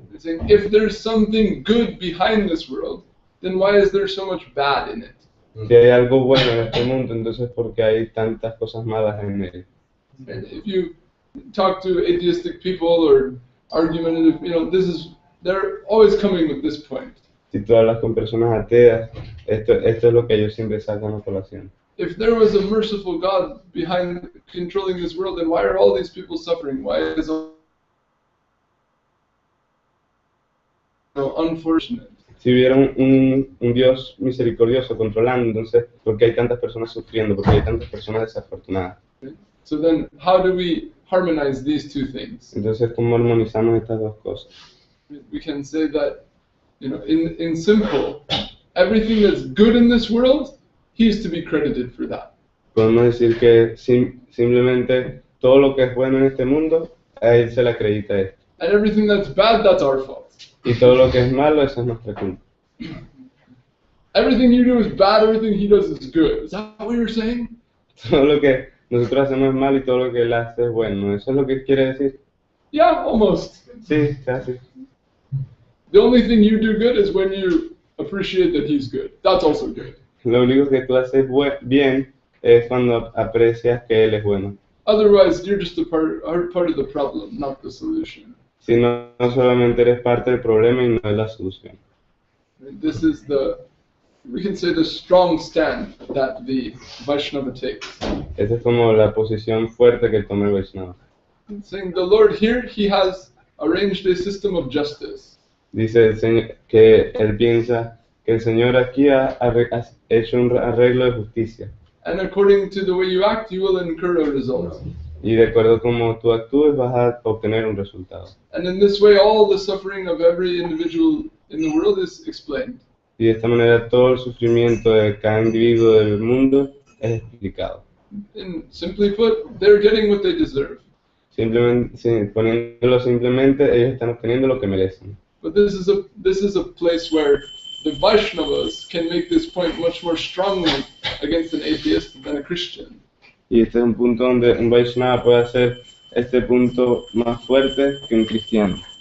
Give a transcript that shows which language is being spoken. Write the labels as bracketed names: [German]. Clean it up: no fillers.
[English] They're saying, if there's something good behind this world, then why is there so much bad in it? [Spanish] Si hay algo bueno en este mundo, entonces ¿por qué hay tantas cosas malas en él? [English] And if you talk to atheistic people or argumentative, they're always coming with this point. [Spanish] Si tú hablas con personas ateas, esto es lo que ellos siempre sacan a colación. [English] If there was a merciful God behind controlling this world, then why are all these people suffering? Why is it so unfortunate? [Spanish] Si hubiera un Dios misericordioso controlando, entonces, ¿por qué hay tantas personas sufriendo? ¿Por qué hay tantas personas desafortunadas? [English] So then, how do we harmonize these two things? [Spanish] Entonces, ¿cómo armonizamos estas dos cosas? [English] We can say that, in simple, everything that's good in this world, he's to be credited for that. [Spanish] Podemos decir que simplemente todo lo que es bueno en este mundo, a él se le acredita esto. [English] And everything that's bad, that's our fault. [Spanish] Y todo lo que es malo, eso es nuestra culpa. [English] Everything you do is bad, everything he does is good. Is that what you're saying? [Spanish] Todo lo que nosotros hacemos es malo y todo lo que él hace es bueno. ¿Eso es lo que quiere decir? [English] Yeah, almost. [Spanish] Sí, casi. [English] The only thing you do good is when you appreciate that he's good. That's also good. [Spanish] Lo único que tú haces bien es cuando aprecias que él es bueno. [English] Otherwise, you're just a part of the problem, not the solution. [Spanish] Si no solamente eres parte del problema y no de la solución. [English] This is we can say the strong stand that the Vaishnava takes. [Spanish] Esa es como la posición fuerte que toma el Vaishnava. [English] saying the Lord here, He has arranged a system of justice. [Spanish] Dice el Señor que él piensa que el Señor aquí ha hecho un arreglo de justicia. [English] And according to the way you act, you will incur a result. [Spanish] Y de acuerdo a cómo tú actúes vas a obtener un resultado. [English] And in this way, all the suffering of every individual in the world is explained. [Spanish] Y de esta manera todo el sufrimiento de cada individuo del mundo es explicado. [English] And simply put, they're getting what they deserve. [Spanish] Simplemente, poniéndolo simplemente, ellos están obteniendo lo que merecen. [English] But this is a place where the Vaishnavas can make this point much more strongly against an atheist than a Christian. [Spanish] Y este es un punto donde un Vaishnava puede hacer este punto más fuerte que un cristiano.